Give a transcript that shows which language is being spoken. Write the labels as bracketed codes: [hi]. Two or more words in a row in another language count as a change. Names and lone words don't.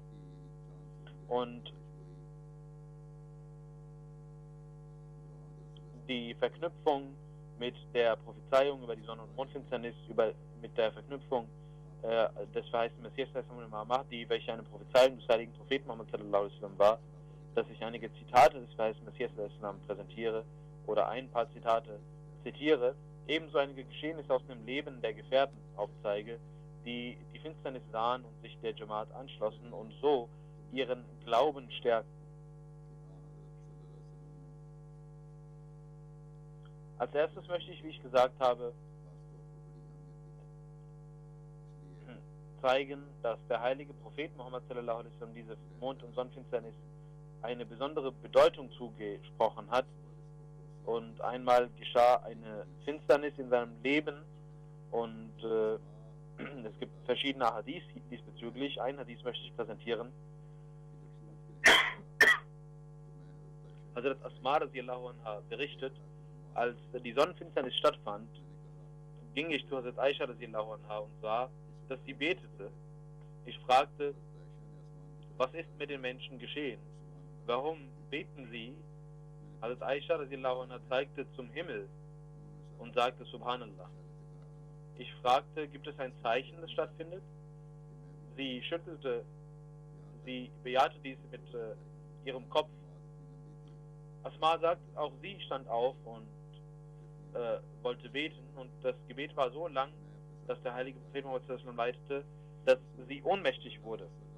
[de] Und die Verknüpfung mit der Prophezeiung über die Sonne- und Mondfinsternis, mit der Verknüpfung des verheißten Messias Mahdi, welche eine Prophezeiung des heiligen Propheten Muhammad [ar] صلى الله عليه وسلم [de] war, dass ich einige Zitate des verheißten Messias präsentiere oder ein paar Zitate zitiere, ebenso einige Geschehnisse aus dem Leben der Gefährten aufzeige, die die Finsternis sahen und sich der Jamaat anschlossen und so ihren Glauben stärkten. Als erstes möchte ich, wie ich gesagt habe, zeigen, dass der heilige Prophet Muhammad [ar] صلى الله عليه وسلم [de] diese Mond- und Sonnenfinsternis eine besondere Bedeutung zugesprochen hat. Und einmal geschah eine Finsternis in seinem Leben und es gibt verschiedene Hadith diesbezüglich. Ein Hadith möchte ich präsentieren. Hazrat Asma [ar] رضي الله عنها [de] berichtet, als die Sonnenfinsternis stattfand, ging ich zu Hazrat Aisha [ar] رضي الله عنها [de] und sah, dass sie betete. Ich fragte, was ist mit den Menschen geschehen? Warum beten sie? Hazrat Aisha [ar] رضي الله عنها [de] zeigte zum Himmel und sagte Subhanallah. Ich fragte, gibt es ein Zeichen, das stattfindet? Sie schüttelte, sie bejahte dies mit ihrem Kopf. Asma sagt, auch sie stand auf und wollte beten und das Gebet war so lang, dass der heilige Prophet Muhammad leitete, dass sie ohnmächtig wurde.